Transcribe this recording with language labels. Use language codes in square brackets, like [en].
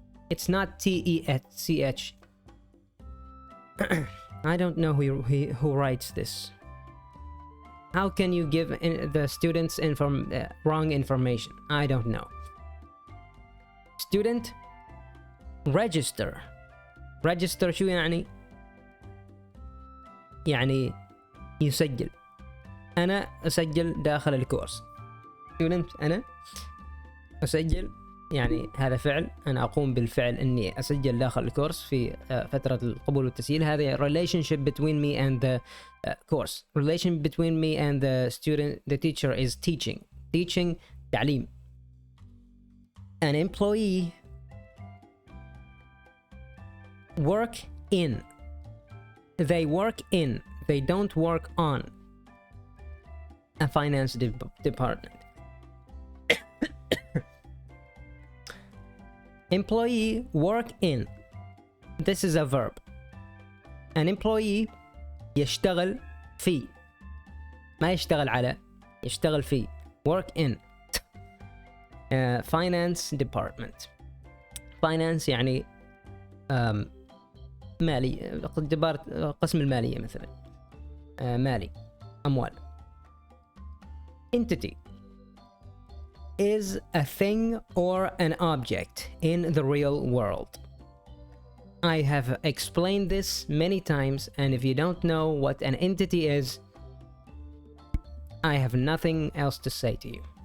[en] It's not T-E-C-H. I don't know who writes this. How can you give the students wrong information? I don't know. Student register [ar] شو يعني؟ يعني يسجل. أنا أسجل داخل الكورس. student أنا أسجل، يعني هذا فعل، أنا أقوم بالفعل إني أسجل داخل الكورس في فترة القبول والتسجيل. [en] هذه relationship between me and the course. Relation between me and the student, the teacher is teaching تعليم. An employee work in, they work in, they don't work on a finance department. Employee work in, this is a verb. An employee [ar] يشتغل في، ما يشتغل على، يشتغل في. [en] work in finance department. [ar] finance يعني مالي، قسم المالية مثلا، مالي، أموال. [en] entity is a thing or an object in the real world. I have explained this many times, and if you don't know what an entity is, I have nothing else to say to you.